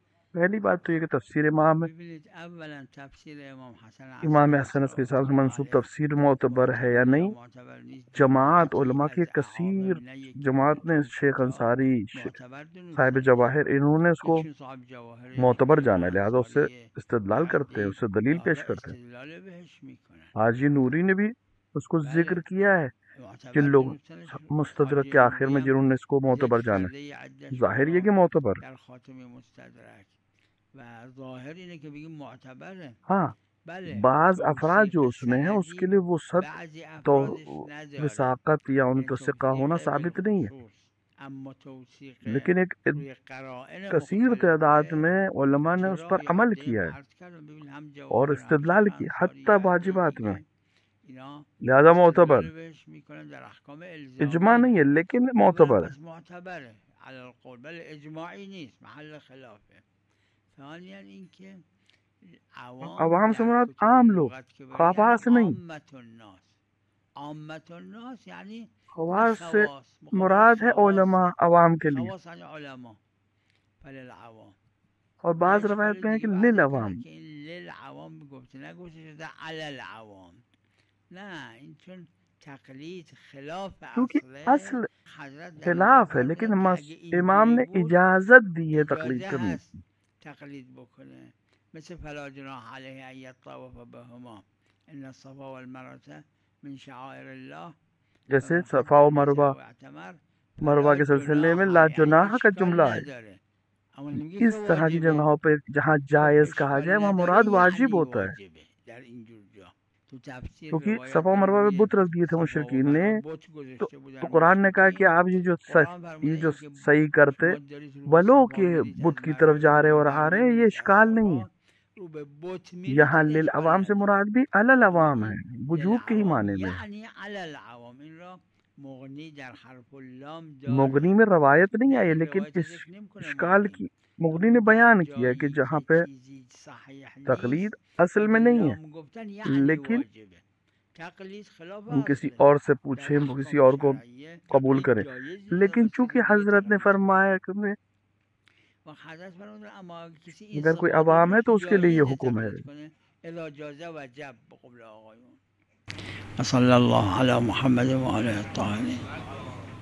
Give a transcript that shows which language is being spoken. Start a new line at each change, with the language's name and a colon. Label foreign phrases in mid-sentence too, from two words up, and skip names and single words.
Urdu: پہلی بات تو یہ کہ تفسیر امام ہے،
Persian: ببینید اولا تفسیر امام حسن
Urdu: امام
Persian: عسکری
Urdu: حسن کے حساب سے
Persian: صلوات منسوب
Urdu: اللہ تفسیر معتبر ہے یا
Persian: معتبر یا
Urdu: نہیں؟
Persian: معتبر نیست،
Urdu: جماعت
Persian: جماعتی
Urdu: علماء کی
Persian: از
Urdu: کثیر
Persian: اعاون، نه یکی
Urdu: جماعت نے
Persian: دو
Urdu: شیخ
Persian: کتاب
Urdu: انصاری
Persian: معتبر
Urdu: صاحب
Persian: دونستن.
Urdu: جواہر انہوں نے اس کو
Persian: یکیشون صاحب جواهر،
Urdu: معتبر
Persian: یکی
Urdu: جانا ہے، لہذا اس سے
Persian: انصاریه
Urdu: استدلال
Persian: و
Urdu: کرتے ہیں،
Persian: عده‌ای
Urdu: اس سے دلیل
Persian: در
Urdu: پیش
Persian: واقع
Urdu: کرتے ہیں۔
Persian: استدلال بهش میکنن.
Urdu: حاجی نوری نے بھی اس کو ذکر
Persian: بله
Urdu: کیا ہے، جن
Persian: معتبر
Urdu: لوگ
Persian: دونستنش.
Urdu: مستدرک
Persian: حاجی
Urdu: کے آخر
Persian: نوری
Urdu: میں
Persian: هم
Urdu: جنہوں نے اس کو معتبر
Persian: ذکر
Urdu: جانا
Persian: کرده
Urdu: ہے،
Persian: عدهشون
Urdu: ظاہر یہ
Persian: را
Urdu: کہ
Persian: معتبر، در خاتم مستدرک و ظاهر اینه که بگیم معتبره.
Urdu: ہاں
Persian: بله
Urdu: بعض افراد
Persian: توثیق
Urdu: جو اس میں ہیں اس کے
Persian: سندی
Urdu: لیے وہ سب
Persian: بعضی
Urdu: تو
Persian: افرادش نداره،
Urdu: وثاقت یا ان
Persian: یعنی
Urdu: کا ثقہ ہونا
Persian: توثیق
Urdu: ثابت نہیں ہے،
Persian: بالخصوص، اما توثیق
Urdu: لیکن ایک
Persian: روی قرائن
Urdu: کثیر تعداد
Persian: مختلفه.
Urdu: میں علماء نے اس
Persian: چرا
Urdu: پر
Persian: یه
Urdu: عمل
Persian: عده
Urdu: کیا ہے
Persian: عرض کردم ببین هم
Urdu: اور
Persian: جواهر هم
Urdu: استدلال
Persian: شیخ
Urdu: کی،
Persian: انصاری حتی یه عده
Urdu: واجبات میں،
Persian: دیگه اینا
Urdu: لہذا معتبر،
Persian: استدلال بهش میکنن در احکام
Urdu: اجماع
Persian: الزامی.
Urdu: نہیں ہے لیکن
Persian: اولا
Urdu: معتبر ہے۔
Persian: پس معتبره
Arabic: على القول،
Persian: بل اجماعی نیست، محل خلافه. ثانیا اینکه عوام
Urdu: عوام سے
Persian: در
Urdu: مراد
Persian: کتب
Urdu: عام لوگ،
Persian: لغت که بری یعنی
Urdu: خواص نہیں،
Arabic: عامت الناس. عامت الناس
Persian: یعنی نه
Urdu: خواص سے
Persian: خواص، مقابل
Urdu: مراد ہے علماء
Persian: خواصه.
Urdu: عوام کے لیے،
Persian: خواص یعنی علما، فللعوام.
Urdu: اور
Persian: یه
Urdu: بعض
Persian: اشکال
Urdu: روایت میں ہے کہ
Persian: دیگه بعضی
Urdu: للعوام،
Persian: کردن که این للعوام گفته، نگفته شده
Arabic: علی العوام.
Persian: نه این چون تقلید خلاف
Urdu: کیونکہ
Persian: اصله،
Urdu: اصل
Persian: حضرت در اینجا
Urdu: خلاف ہے، لیکن
Persian: فرمودن که اگه
Urdu: امام
Persian: اینجوری
Urdu: نے
Persian: بود
Urdu: اجازت دی ہے تقلید
Persian: اجازه
Urdu: کرنے
Persian: هست
Urdu: کی،
Persian: تقلید بکنه.
Arabic: مثل فلا جناح علیه ان یطوف بهما ان الصفا والمروه من شعائر الله
Urdu: جیسے
Arabic: فمن حج
Urdu: صفا و
Arabic: البیت
Urdu: مروہ،
Arabic: او اعتمر
Urdu: مروہ
Arabic: فلا
Urdu: کے سلسلے میں
Arabic: جناح
Urdu: لا
Arabic: علیه، یعنی
Urdu: جناح کا
Persian: اشکال
Urdu: جملہ ہے،
Persian: نداره. اما نمیگه که
Urdu: اس طرح کی
Persian: واجبه.
Urdu: جگہوں پہ جہاں
Persian: خب
Urdu: جائز کہا
Persian: اشکال
Urdu: جائے وہاں
Persian: نداره
Urdu: مراد واجب
Persian: یعنی
Urdu: ہوتا ہے،
Persian: واجبه در اینجور جا. تو تفسیر
Urdu: کیونکہ
Persian: روایت
Urdu: صفا و
Persian: داره
Urdu: مروہ پہ
Persian: روی
Urdu: بت رکھ دیے تھے
Persian: صفا و
Urdu: مشرکین نے،
Persian: مروه بت
Urdu: تو
Persian: گذاشته
Urdu: تو
Persian: بودن
Urdu: قرآن نے کہا کہ
Persian: مشرکین.
Urdu: آپ
Persian: قرآن
Urdu: یہ
Persian: فرموده
Urdu: جو
Persian: این که
Urdu: صحیح کرتے
Persian: شما دارید رو به
Urdu: ولو
Persian: صفا
Urdu: کہ
Persian: میرید، از
Urdu: بت کی طرف
Persian: مروه
Urdu: جا
Persian: رو
Urdu: رہے
Persian: به
Urdu: اور آ
Persian: مروه
Urdu: رہے ہیں، یہ
Persian: میرید، از
Urdu: اشکال نہیں ہے،
Persian: صفا رو به بت میرید،
Urdu: یہاں
Persian: این اشکال
Urdu: للعوام سے
Persian: نداره.
Urdu: مراد بھی علی
Persian: اما
Urdu: العوام ہے،
Persian: این
Urdu: وجوب کے ہی
Persian: للعوام
Urdu: معنی میں ہے،
Persian: یعنی
Arabic: علی العوام،
Persian: این را مغنی در
Arabic: حرف اللام
Persian: داره.
Urdu: مغنی میں روایت نہیں
Persian: نه
Urdu: آئی،
Persian: این
Urdu: لیکن
Persian: روایت
Urdu: اس
Persian: ذکر نمیکنه
Urdu: اشکال
Persian: مغنی،
Urdu: کی مغنی
Persian: اما
Urdu: نے
Persian: در
Urdu: بیان کیا کہ
Persian: جایی
Urdu: جہاں
Persian: که
Urdu: پہ
Persian: چیزی صحیح
Urdu: تقلید
Persian: نیست
Urdu: اصل میں
Persian: اگه
Urdu: نہیں ہے،
Persian: لام گفتن یعنی
Urdu: لیکن
Persian: واجبه. تقلید خلاف
Urdu: ہم کسی
Persian: اصله.
Urdu: اور سے
Persian: در
Urdu: پوچھیں، کسی
Persian: احکام
Urdu: اور کو
Persian: شرعیه
Urdu: قبول
Persian: تقلید
Urdu: کریں،
Persian: جایزی
Urdu: لیکن
Persian: از کسی
Urdu: چونکہ
Persian: دیگه
Urdu: حضرت نے
Persian: تقلید کنه.
Urdu: فرمایا کہ
Persian: و حضرت فرمودن اما اگه کسی این
Urdu: اگر کوئی
Persian: صفات
Urdu: عوام ہے
Persian: داشت
Urdu: تو اس کے لیے
Persian: جایز
Urdu: یہ حکم ہے،
Persian: تقلید کنه.
Arabic: اذا جازه وجب
Persian: به قول آقایون.
Arabic: و صلی الله علی محمد و آله الطاهرین.